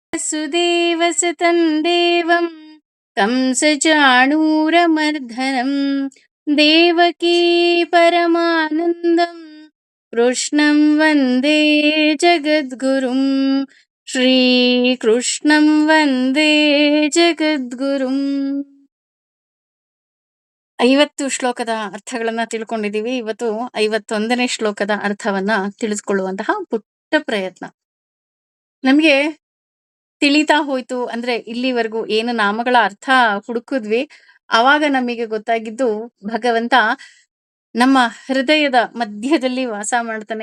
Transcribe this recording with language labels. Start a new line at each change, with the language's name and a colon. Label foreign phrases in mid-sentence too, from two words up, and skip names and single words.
Sanskrit: वसुदेवसुतं देवं कंसचाणूरमर्दनं देवकी परमानन्दं कृष्णं वन्दे जगद्गुरुं श्रीकृष्णं वन्दे ಜಗದ್ಗುರುಂ.
Kannada: 50 ಶ್ಲೋಕದ ಅರ್ಥಗಳನ್ನ ತಿಳ್ಕೊಂಡಿದೀವಿ. ಇವತ್ತು 51ನೇ ಶ್ಲೋಕದ ಅರ್ಥವನ್ನ ತಿಳಿದುಕೊಳ್ಳುವಂತಹ ಪುಟ್ಟ ಪ್ರಯತ್ನ. ನಮ್ಗೆ ತಿಳಿತಾ ಹೋಯ್ತು ಅಂದ್ರೆ ಇಲ್ಲಿವರೆಗೂ ಏನು ನಾಮಗಳ ಅರ್ಥ ಹುಡುಕಿದ್ವಿ, ಆವಾಗ ನಮಗೆ ಗೊತ್ತಾಗಿದ್ದು ಭಗವಂತ ನಮ್ಮ ಹೃದಯದ ಮಧ್ಯದಲ್ಲಿ ವಾಸ ಮಾಡ್ತಾನೆ.